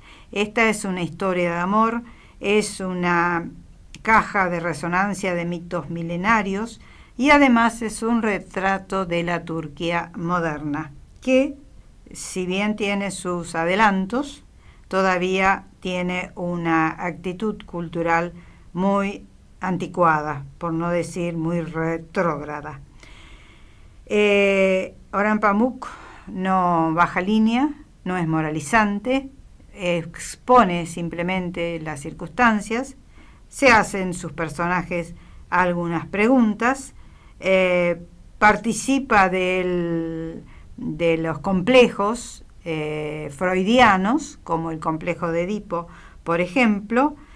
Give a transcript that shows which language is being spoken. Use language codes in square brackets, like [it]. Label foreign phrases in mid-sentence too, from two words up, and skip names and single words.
[es] Esta es una historia de amor, es una caja de resonancia de mitos milenarios y además es un retrato de la Turquía moderna, que si bien tiene sus adelantos, todavía tiene una actitud cultural muy anticuada, por no decir muy retrógrada. Orhan Pamuk no baja línea, no es moralizante, expone simplemente las circunstancias, se hacen sus personajes algunas preguntas, participa de los complejos freudianos, como el complejo de Edipo, por ejemplo,